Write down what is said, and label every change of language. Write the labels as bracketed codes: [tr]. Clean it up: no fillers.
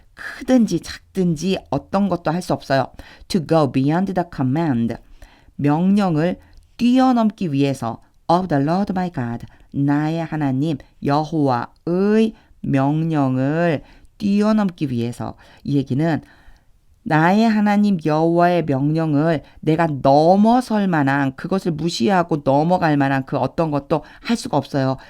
[ko] 크든지 작든지 어떤 것도 할 수 없어요. [en] To go beyond the command. [ko] 명령을 뛰어넘기 위해서 of the Lord my God. 나의 하나님 여호와의 명령을 뛰어넘기 위해서. 이 얘기는 나의 하나님 여호와의 명령을 내가 넘어설 만한 그것을 무시하고 넘어갈 만한 그 어떤 것도 할 수가 없어요.